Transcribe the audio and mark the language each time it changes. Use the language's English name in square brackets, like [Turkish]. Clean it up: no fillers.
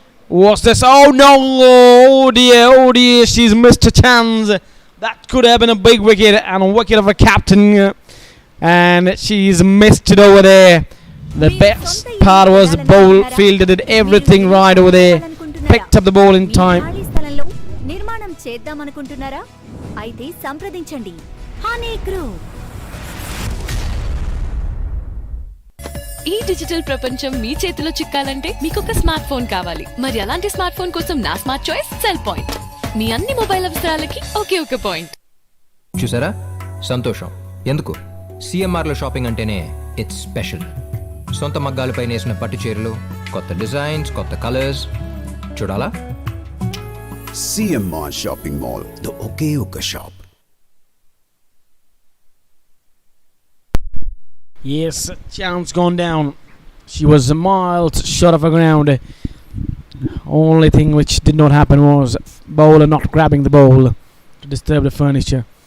[English] What's this? Oh no! Oh dear! She's missed a chance. That could have been a big wicket and a wicket of a captain. And she's missed it over there. The best part was the ball fielder did everything right over there. Picked up the ball in time. [Telugu] ఖాళీ స్థలంలో నిర్మాణం చేద్దామనుకుంటున్నారా? అయితే సంప్రదించండి honey group. ఈ digital ప్రపంచం మీ చేతిలో చిక్కాలంటే మీకు ఒక స్మార్ట్ ఫోన్ కావాలి. మరి అలాంటి స్మార్ట్ ఫోన్ కోసం నా స్మార్ట్ చాయిస్ సెల్ పాయింట్. మీ అన్ని మొబైల్ అవసరాలకి ఒకే ఒక పాయింట్. చూసారా? సంతోషం. ఎందుకు? సిఎంఆర్లో షాపింగ్ అంటేనే [English] It's special. [Telugu] సొంత మగ్గాలపై నేసిన పట్టు చీరలు, కొత్త డిజైన్స్, కొత్త కలర్స్. చూడాలా? [English] CMR Shopping Mall, the [Telugu] ఒకే ఒక [English] shop. Yes, chance gone down. She was miles short of the ground. Only thing which did not happen was bowler not grabbing the ball to disturb the furniture.